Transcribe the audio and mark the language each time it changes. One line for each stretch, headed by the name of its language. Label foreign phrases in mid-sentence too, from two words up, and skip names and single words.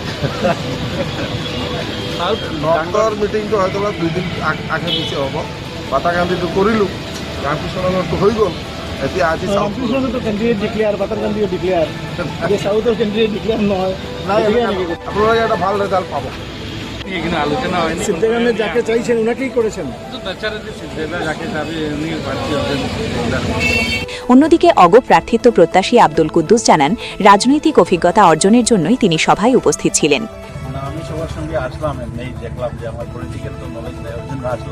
Assamese: নৰ্থৰ মিটিংটো হয়তো 2 দিন আগে পিছে হ'ব। বাটাকান্দিটো কৰিলোঁ, ৰামকৃষ্ণনগৰটো হৈ গ'ল। এতিয়া আজি ৰামকৃষ্ণনগৰটো কেন্দ্ৰীয় ডিক্লেয়াৰ, বাটাৰকান্দিও ডিক্লেয়াৰ, এতিয়া চাউথৰ কেন্দ্ৰীয় ডিক্লেয়াৰ নহয়। আপোনালোকে এটা ভাল রেজাল্ট পাব।
Bangla: এখানে আলোচনা হয়নি। সিদ্দিক আহমেদ যাকে চাইছেন ওনাকেই করেছেন। অন্যদিকে অগপ প্রার্থিত্ব প্রত্যাশী আব্দুল কুদ্দুস জানান, রাজনৈতিক অভিজ্ঞতা অর্জনের জন্যই তিনি সভায় উপস্থিত ছিলেন। আমি সবার সঙ্গে আসলাম, এমনি দেখলাম যে আমার পলিটিক্যাল তো নলেজ নেই, ওর জন্য আসলাম।